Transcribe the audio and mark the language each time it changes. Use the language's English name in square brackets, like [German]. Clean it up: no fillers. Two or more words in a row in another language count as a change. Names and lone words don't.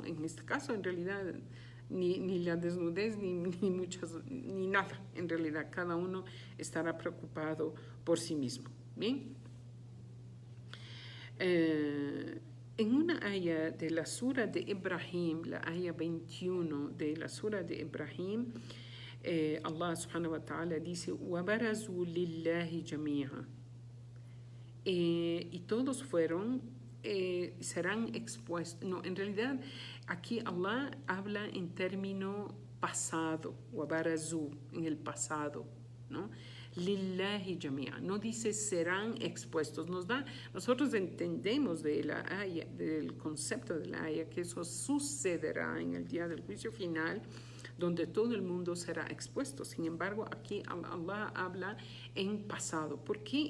[Spanish] En este caso, en realidad, ni la desnudez, ni nada. En realidad, cada uno estará preocupado por sí mismo. ¿Bien? En una aya de la sura de Ibrahim, la aya 21 de la sura de Ibrahim, Allah [Arabic] سبحانه وتعالى [Spanish] dice: [Arabic] وَبَرَزُوا لِلَّهِ جَمِيعًا, [Spanish] y todos serán expuestos. No, en realidad aquí Allah habla en término pasado, وَبَرَزُوا, en el pasado, ¿no? [Arabic] لله جميعا, [Spanish] no dice serán expuestos. Nosotros entendemos de la aya, del concepto de la aya, que eso sucederá en el día del juicio final, donde todo el mundo será expuesto. Sin embargo, aquí Allah habla en pasado. ¿Por qué?